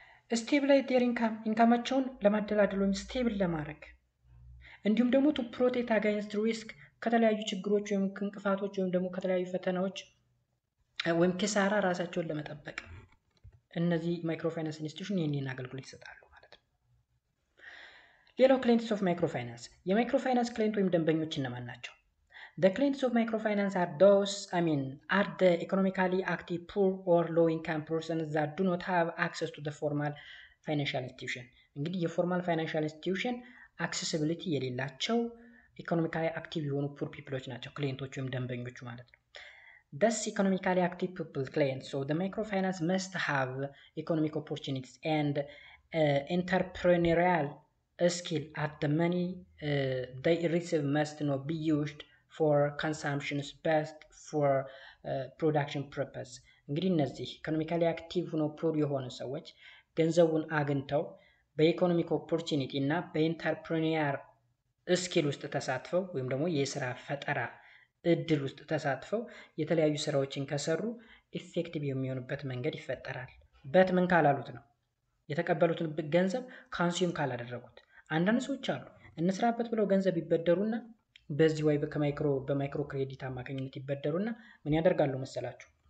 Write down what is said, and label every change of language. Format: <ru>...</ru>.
<en>ስቴብላይዝ ዴር</en> <am>ኢንካማቸውን ለማደላደል ወይም ስቴብል ለማድረግ እንዲሁም ደግሞ</am> <en>ቱ ፕሮቴክት አጋይንስት ሪስክ</en> <am>ከተለያዩ ችግሮች ወይም እንቅፋቶች ወይም ደግሞ ከተለያዩ ፈተናዎች ወይም ኪሳራ ራሳቸውን ለመጠበቅ እነዚህ ማይክሮፋይናንስ ኢንስቲትዩሽን ይህንን አገልግሎት ይሰጣሉ ማለት ነው። ሌላው</am> <en>ክላይንትስ ኦፍ ማይክሮፋይናንስ፣</en> <am>የማይክሮፋይናንስ ክላይንት ወይም ደንበኞች እነማን ናቸው?</am> <en>The clients of microfinance are the economically active poor or low-income persons that do not have access to the formal financial institution.</en> <am>እንግዲህ የፎርማል ፋይናንሻል ኢንስቲትዩሽን አክሴሲቢሊቲ የሌላቸው ኢኮኖሚካሊ አክቲቭ የሆኑ ፑር ፒፕሎች ናቸው ክሊየንቶች ወይም ደንበኞቹ ማለት ነው።</am> <en>Thus economically active people clients, so the microfinance must have economic opportunities and entrepreneurial skill at the money they receive must not be used for consumptions best for production purpose.</en> <am>እንግዲህ እነዚህ ኢኮኖሚካሊ አክቲቭ ሆኖ ፑር የሆኑ ሰዎች ገንዘቡን አግኝተው በኢኮኖሚክ ኦፖርቹኒቲ እና በኢንተርፕሪኒየር ስኪል ውስጥ ተሳትፈው ወይም ደግሞ የስራ ፈጠራ እድል ውስጥ ተሳትፈው የተለያዩ ስራዎችን ከሰሩ ኢፌክቲቭ የሚሆኑበት መንገድ ይፈጠራል። በት ምን ካላሉት ነው የተቀበሉትን ገንዘብ ካንሱም ካላደረጉት። አንዳንድ ሰዎች አሉ እንስራበት ብለው ገንዘብ ይበደሩና በዚህ ወይ በማይክሮ ክሬዲት አማካኝነት ይበደሩና ምን ያደርጋሉ መሰላችሁ?</am>